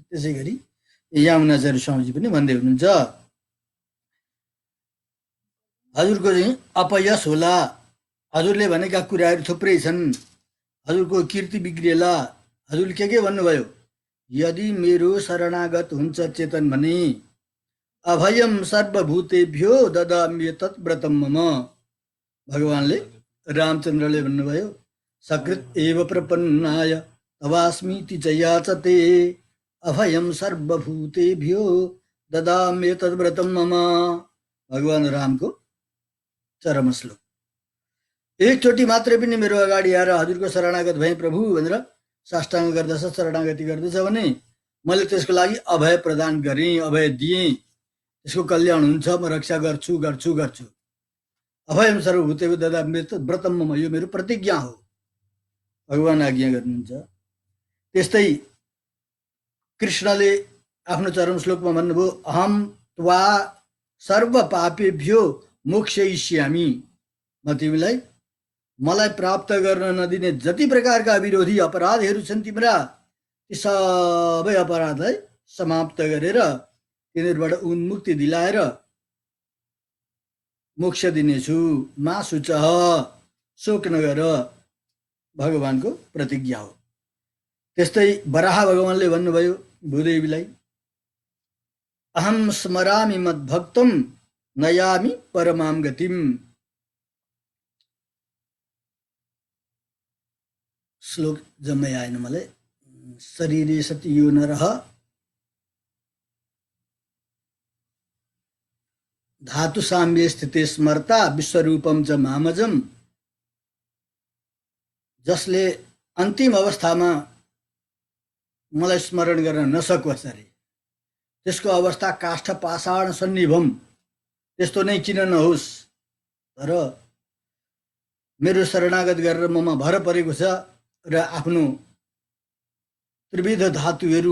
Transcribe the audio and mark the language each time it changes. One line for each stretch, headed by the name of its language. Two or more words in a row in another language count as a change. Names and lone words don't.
Nepali: त्यसै गरी यामुनाचार्य स्वामीजी पनि भन्दै हुनुहुन्छ, हजुरको चाहिँ अपयश होला। हजुरले भनेका कुराहरू थुप्रै छन्, हजुरको कीर्ति बिग्रिएला। हजुरले के भन्नुभयो? यदि मेरो शरणागत हुन्छ चेतन भने
Sanskrit: अभयम सर्वभूतेभ्यो ददाम्येतत् व्रतं मम।
Nepali: भगवानले रामचन्द्रले भन्नुभयो,
Sanskrit: सकृत एव प्रपन्नाय तवास्मीति च याचते अभयम सर्वभूतेभ्यो ददाम्येतत् व्रतं मम।
Nepali: भगवान रामको चरम श्लोक। एकचोटि मात्रै पनि मेरो अगाडि आएर हजुरको शरणागत भएँ प्रभु भनेर साष्टाङ्ग गर्दछ, शरणागति गर्दछ भने मैले त्यसको लागि अभय प्रदान गरेँ, अभय दिएँ। त्यसको कल्याण हुन्छ, म रक्षा गर्छु गर्छु गर्छु।
Sanskrit: अभयम सर्वभूतेभ्यो ददाम्येतत् व्रतं मम,
Nepali: यो मेरो प्रतिज्ञा हो। भगवान आज्ञा गर्नुहुन्छ। त्यस्तै कृष्णले आफ्नो चरम श्लोकमा भन्नुभयो,
Sanskrit: अहम त्वा सर्व पापेभ्यो मोक्षयिष्यामि।
Nepali: म तिमीलाई मलाई प्राप्त गर्न नदिने जति प्रकारका विरोधी अपराधहरू छन् तिम्रा, ती सबै अपराधलाई समाप्त गरेर तिनीहरूबाट उन्मुक्ति दिलाएर मोक्ष दिनेछु।
Sanskrit: मा शुचः,
Nepali: शोक नगर, भगवानको प्रतिज्ञा हो। त्यस्तै वराह भगवानले भन्नुभयो भूदेवीलाई,
Sanskrit: अहम स्मरामि मद्भक्तं नयामि परमां गतिम।
Nepali: श्लोक जम्मै आएन मलाई।
Sanskrit: शरीरे सति यो नरः धातु साम्ये स्थिते स्मर्ता विश्वरूपम च मामजम।
Nepali: जसले अन्तिम अवस्थामा मलाई स्मरण गर्न नसकोस् अरे, त्यसको अवस्था
Sanskrit: काष्ठ पाषाण सन्निभम,
Nepali: त्यस्तो नै किन नहोस्। तर मेरो शरणागत गरेर ममा भर परेको छ र आफ्नो त्रिविध धातुहरू